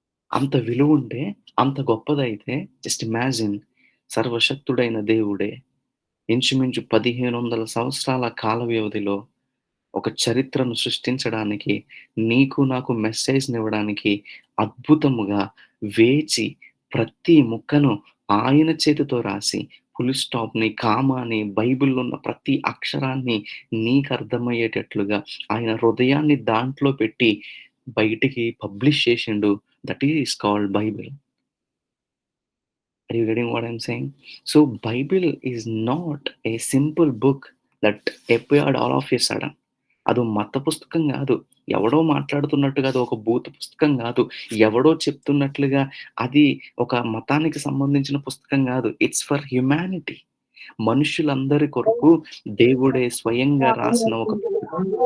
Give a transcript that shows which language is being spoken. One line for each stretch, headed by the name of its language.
Telugu: అంత విలువుంటే, అంత గొప్పదైతే
English: just imagine
Telugu: సర్వశక్తుడైన దేవుడే ఇంచుమించు 1500 సంవత్సరాల కాల వ్యవధిలో ఒక చరిత్రను సృష్టించడానికి, నీకు నాకు మెసేజ్‌నివ్వడానికి అద్భుతముగా వేచి, ప్రతి ముక్కను ఆయన చేతితో రాసి, ఫుల్ స్టాప్‌ని, కామాని, బైబిల్‌లో ఉన్న ప్రతి అక్షరాన్ని నీకర్థమయ్యేటట్లుగా ఆయన హృదయాన్ని దాంట్లో పెట్టి బయటికి publish చేషిండు.
English: That is called Bible. Are you getting what I'm saying? So Bible is not a simple book that appeared all of a sudden.
Telugu: అదో మత పుస్తకం గాదు. ఎవడో మాట్లాడుతున్నట్టుగా అదొక భూత పుస్తకం గాదు. ఎవడో చెప్తున్నట్లుగా అది ఒక మతానికి సంబంధించిన పుస్తకం గాదు.
English: It's for humanity.
Telugu: మనుషులందరి కొరకు దేవుడే స్వయంగా రాసిన ఒక పుస్తకం.